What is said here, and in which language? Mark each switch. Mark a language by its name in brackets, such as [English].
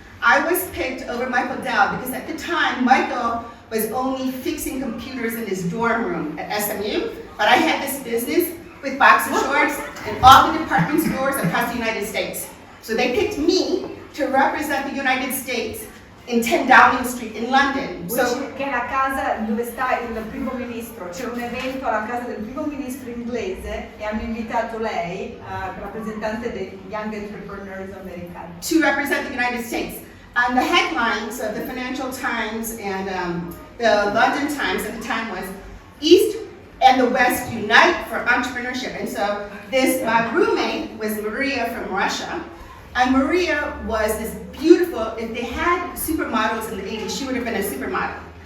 [English] I was picked over Michael Dell because at the time, Michael was only fixing computers in his dorm room at SMU, but I had this business with boxer shorts in all the department stores across the United States. So they picked me to represent the United States in 10 Downing Street in London. [Italian] Che è la casa dove sta il primo ministro. C'era un evento alla casa del primo ministro inglese e hanno invitato lei, rappresentante dei Young Entrepreneurs americani. [English] To represent the United States. And the headlines of the Financial Times and the London Times at the time was East and the West unite for entrepreneurship. And so my roommate was Maria from Russia. And Maria was this beautiful, if they had supermodels in the 80s, she would have been a supermodel.